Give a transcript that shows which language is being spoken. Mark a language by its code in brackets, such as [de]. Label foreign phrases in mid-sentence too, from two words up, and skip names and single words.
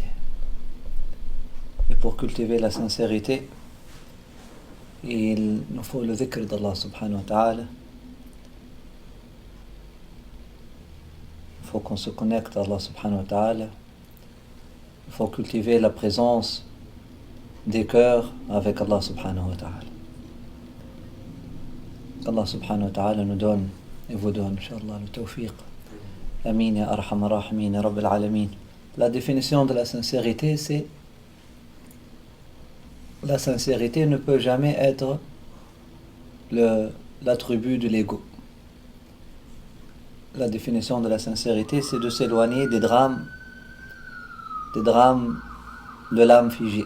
[fr] Et pour cultiver la sincérité, il nous faut le dhikr d'Allah [ar] سبحانه وتعالى. [fr] Il faut qu'on se connecte à [ar] الله سبحانه وتعالى. [fr] Il faut cultiver la présence des cœurs avec [ar] الله سبحانه وتعالى. الله سبحانه وتعالى [fr] nous donne et vous donne, inshallah, le tawfiq. [ar] آمين يا أرحم الراحمين يا رب العالمين. [fr] La définition de la sincérité, c'est la sincérité ne peut jamais être l'attribut de l'ego. La définition de la sincérité, c'est de s'éloigner des drames de l'âme figée.